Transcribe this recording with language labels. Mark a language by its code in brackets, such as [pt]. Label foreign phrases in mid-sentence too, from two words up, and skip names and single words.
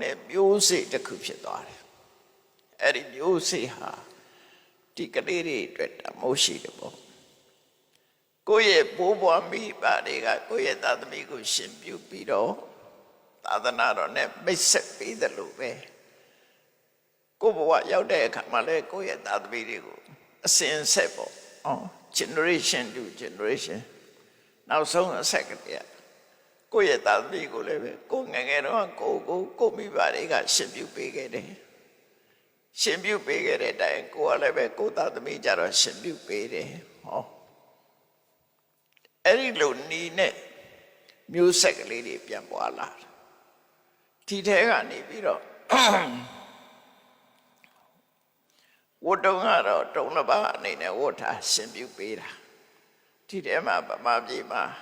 [my] တဲ့မျိုးစေ့တစ်ခုဖြစ်သွားတယ်အဲ့ဒီမျိုးစေ့ဟာဒီကလေးတွေအတွက်တမိုးရှိတယ်ပေါ့ကိုယ့်ရဲ့ဘိုးဘွားမိဘ တွေကကိုယ့်ရဲ့သာသမီကိုရှင်ပြုပြီးတော့သာသနာတော်နဲ့မိတ်ဆက်ပေးတယ်လို့ပဲကိုယ့်ဘဝရောက်တဲ့အခါမှာလည်းကိုယ့်ရဲ့သာသမီတွေကိုအစဉ်ဆက်ပေါ့ [en] generation to generation [my] နောက်ဆုံးအဆက်ကတည်းကကိုယ့်ရဲ့သာသမီကိုလည်းပဲကိုငယ်တော့ကိုမိဘတွေကရှင်ပြုပေးခဲ့တယ်ရှင်ပြုပေးခဲ့တဲ့အတိုင်းကိုကလည်းပဲကိုသာသမီကြတော့ရှင်ပြုပေးတယ် အဲ့ဒီလိုနီးနဲ့မျိုးဆက်ကလေးတွေပြန်ပွားလာဒီထဲကနေပြီးတော့ဝတ်တုံကတော့တုံးတစ်ပါးအနေနဲ့ဝတ်ထားရှင်ပြုပေးတာဒီထဲမှာဗမာပြည်မှာ